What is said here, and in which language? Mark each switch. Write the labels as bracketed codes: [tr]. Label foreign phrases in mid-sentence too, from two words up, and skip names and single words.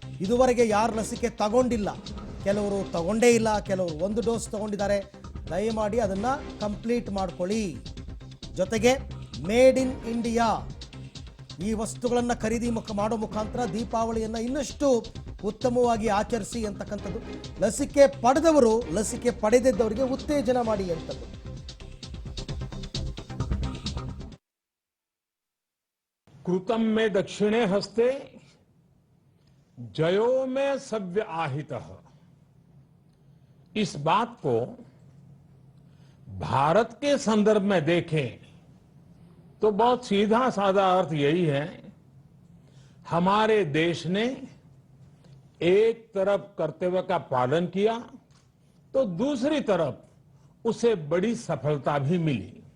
[kn] ಇದುವರೆಗೆ ಯಾರು ಲಸಿಕೆ ತಗೊಂಡಿಲ್ಲ, ಕೆಲವರು ತಗೊಂಡೇ ಇಲ್ಲ, ಕೆಲವರು ಒಂದು ಡೋಸ್ ತಗೊಂಡಿದ್ದಾರೆ, ದಯಮಾಡಿ ಅದನ್ನು ಕಂಪ್ಲೀಟ್ ಮಾಡ್ಕೊಳ್ಳಿ. ಜೊತೆಗೆ [en] made in India [kn] ಈ ವಸ್ತುಗಳನ್ನು ಖರೀದಿ ಮಾಡೋ ಮುಖಾಂತರ ದೀಪಾವಳಿಯನ್ನು ಇನ್ನಷ್ಟು ಉತ್ತಮವಾಗಿ ಆಚರಿಸಿ ಅಂತಕ್ಕಂಥದ್ದು. ಲಸಿಕೆ ಪಡೆದವರು ಲಸಿಕೆ ಪಡೆದಿದ್ದವರಿಗೆ ಉತ್ತೇಜನ ಮಾಡಿ ಅಂತದ್ದು. [sa] कृतम में दक्षिणे हस्ते जयो में सव्य आहितः, [hi] इस बात को भारत के संदर्भ में देखें तो बहुत सीधा साधा अर्थ यही है, हमारे देश ने एक तरफ कर्तव्य का पालन किया तो दूसरी तरफ उसे बड़ी सफलता भी मिली.